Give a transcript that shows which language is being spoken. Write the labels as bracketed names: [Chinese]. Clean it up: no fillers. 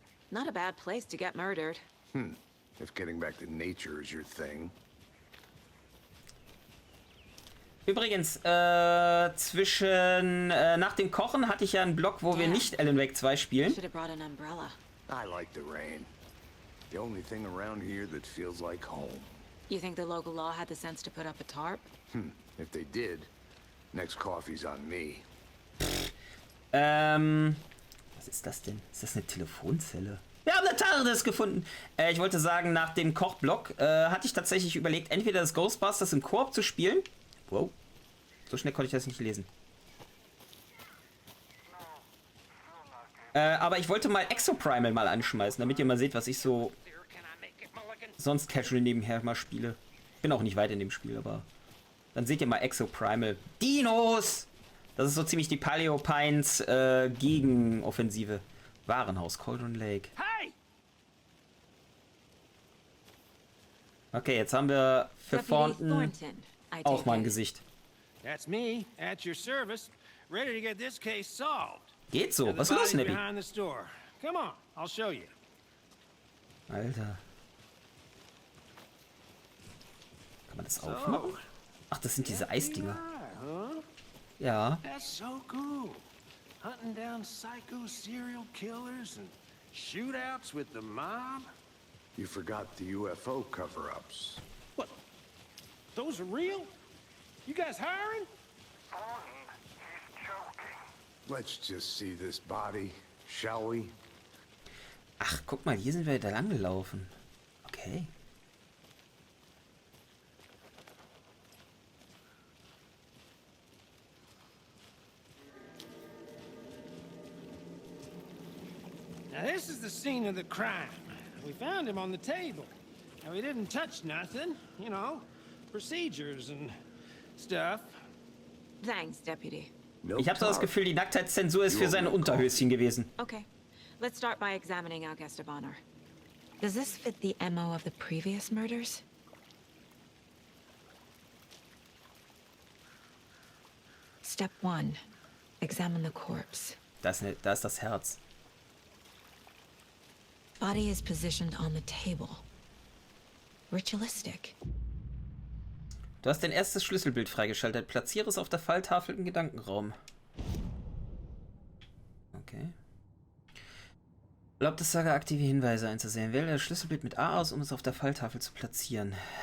[English] Not a bad place to get murdered. If getting back to nature is your thing. [German] Übrigens, nach dem Kochen hatte ich ja einen Blog, wo wir nicht Alan Wake 2 spielen. [English] Should have brought an umbrella. I like the rain. The only thing around here that feels like home. You think the local law had the sense to put up a tarp? If they did, next coffee's on me. [German] Was ist das denn? Ist das eine Telefonzelle? Wir haben eine TARDIS gefunden. Ich wollte sagen, nach dem Kochblock hatte ich tatsächlich überlegt, entweder das Ghostbusters im Koop zu spielen. Wow. So schnell konnte ich das nicht lesen. Aber ich wollte mal Exoprimal mal anschmeißen, damit ihr mal seht, was ich so sonst casual nebenher mal spiele. Bin auch nicht weit in dem Spiel, aber dann seht ihr mal Exoprimal. Dinos! Das ist so ziemlich die Paleo-Pines Gegenoffensive. Warenhaus, Cauldron Lake. Okay, jetzt haben wir für Thornton auch mal ein Gesicht. [English] That's me, at your service, ready to get this case solved. [German] Geht so. Was ist los, Nabby? [English] Behind the store. Come on, I'll show you. [German] Alter. Kann man das aufmachen? Ach, das sind diese Eisdinger. Ja. [English] That's so cool. Hunting down psycho serial killers and shootouts with the mob. You forgot the UFO cover-ups. What? Those are real? You guys hiring? He's joking. Let's just see this body, shall we? [German] Ach, guck mal, hier sind wir da lang gelaufen. Okay. [English] Now this is the scene of the crime. We found him on the table. Now we didn't touch nothing, you know, procedures and stuff. Thanks, Deputy. No [German] Ich habe so das [English] talk. [German] Gefühl, die Nacktheitszensur ist für seine Unterhöschen gewesen. [English] Okay, let's start by examining our guest of honor. Does this fit the MO of the previous murders? Step 1. Examine the corpse. [German] Da ist das Herz. [English] Body is positioned on the table. Ritualistic. [German] Du hast dein erstes Schlüsselbild freigeschaltet. Platziere es auf der Falltafel im Gedankenraum. Okay. Erlaubt es Saga, aktive Hinweise einzusehen. Wähle das Schlüsselbild mit A aus, um es auf der Falltafel zu platzieren.